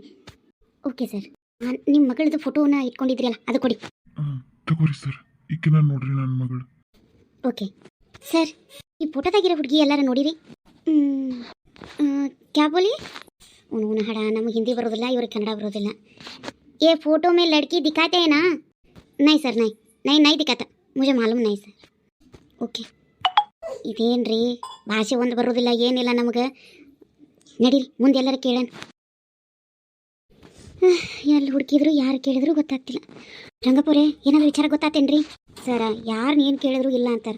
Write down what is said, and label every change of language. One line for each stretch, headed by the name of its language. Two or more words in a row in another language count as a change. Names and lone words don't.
Kannada: ಓಕೆ ಸರ್. ನಿಮ್ಮ ಮಗಳದ್ದು ಫೋಟೋನ ಇಟ್ಕೊಂಡಿದ್ರಲ್ಲ, ಅದು ಕೊಡಿ. ತಗೋರಿ ಸರ್, ಈಕಿನ ನೋಡ್ರಿ ನನ್ನ ಮಗಳು. ಓಕೆ ಸರ್, ಈ ಫೋಟೋದಾಗಿರೋ ಹುಡುಗಿ ಎಲ್ಲರೂ ನೋಡಿರಿ.
Hindi: क्या बोली? उन्होंने हड़ा
Kannada: नಮಗೆ ಹಿಂದಿ ಬರೋದಿಲ್ಲ, ಇವ್ರಿಗೆ ಕನ್ನಡ ಬರೋದಿಲ್ಲ.
Hindi: ये फोटो में लड़की दिखाते हैं ना? नहीं सर, नहीं दिखाता, मुझे मालूम नहीं सर.
Kannada: ಓಕೆ. ಇದೇನ್ರಿ ಭಾಷೆ ಒಂದು ಬರೋದಿಲ್ಲ, ಏನಿಲ್ಲ ನಮಗೆ. ನಡೀರಿ, ಮುಂದೆ ಎಲ್ಲರೂ ಕೇಳೋಣ. ಎಲ್ಲಿ ಹುಡುಕಿದ್ರು, ಯಾರು ಕೇಳಿದ್ರು ಗೊತ್ತಾಗ್ತಿಲ್ಲ. ರಂಗಪ್ಪವ್ರೆ, ಏನಾದರೂ ವಿಚಾರ ಗೊತ್ತಾತೇನ್ರಿ? ಸರ, ಯಾರನ್ನ ಏನು ಕೇಳಿದ್ರು ಇಲ್ಲ ಅಂತಾರೆ.